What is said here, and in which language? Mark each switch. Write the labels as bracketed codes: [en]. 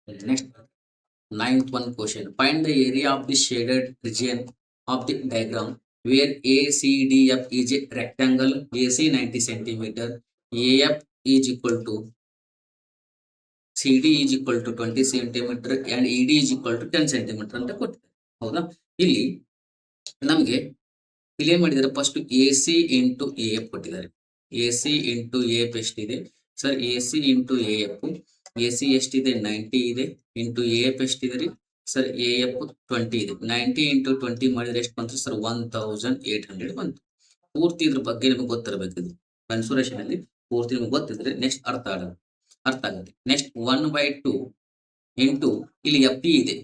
[en] Next 9th one question. Find the area of the shaded region of the diagram where ACDF is a rectangle. AC 90 centimeter, AF is equal to CD is equal to 20 centimeter and ED is equal to 10 centimeter [kn] ಅಂತ ಕೊಟ್ಟಿದ್ದಾರೆ. ಹೌದಾ? ಇಲ್ಲಿ ನಮಗೆ ಇಲ್ಲಿ ಏನ್ ಮಾಡಿದ್ದಾರೆ? First AC into AF ಕೊಟ್ಟಿದ್ದಾರೆ. AC into AF ಎಷ್ಟಿದೆ sir? AC into AF, AC ಎಷ್ಟಿದೆ? 90 ಇದೆ. ಇಂಟು AF ಎಷ್ಟಿದೆ ರೀ ಸರ್? AF 20 ಇದೆ. 90 ಇಂಟು 20 ಮಾಡಿದ್ರೆ ಎಷ್ಟು ಬಂತು ಸರ್? 1800 ಬಂತು. ಪೂರ್ತಿ ಇದ್ರ ಬಗ್ಗೆ ನಿಮಗೆ ಗೊತ್ತಿರಬೇಕು. ಇದು ಕನ್ಸುರೇಷನ್ ಅಲ್ಲಿ ಪೂರ್ತಿ ನಿಮಗೆ ಗೊತ್ತಿದ್ರೆ ನೆಕ್ಸ್ಟ್ ಅರ್ಥ ಆಗುತ್ತೆ. ನೆಕ್ಸ್ಟ್ 1/2 ಇಂಟು ಇಲ್ಲಿ FE ಇದೆ.